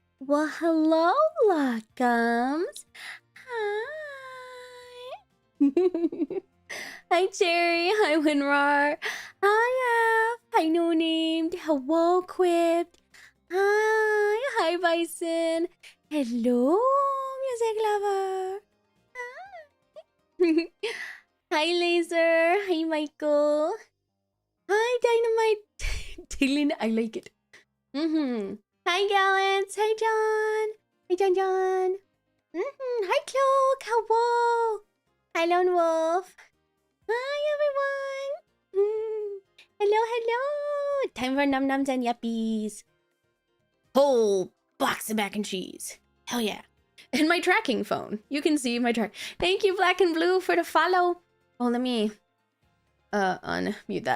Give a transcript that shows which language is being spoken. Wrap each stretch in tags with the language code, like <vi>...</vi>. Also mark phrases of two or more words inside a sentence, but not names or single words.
<en>Well, hello, Locke'ms. Hi. Hi, Cherry. Hi, Winrar. Hi, F. Hi, No Named. Hello, Quipped. Hi, Bison. Hello, Music Lover. Hi. Hi, Laser. Hi, Michael. Hi, Dynamite. Dylan, I like it. Hi, Gallants. Hi, John. Hi, John. Hi, Cloak. Hello. Hi, Lone Wolf. Hi, everyone. Hello. Time for num nums and yuppies. Whole box of mac and cheese. Hell yeah. And my tracking phone. You can see my track. Thank you, Black and Blue, for the follow. Oh, let me unmute that.</en>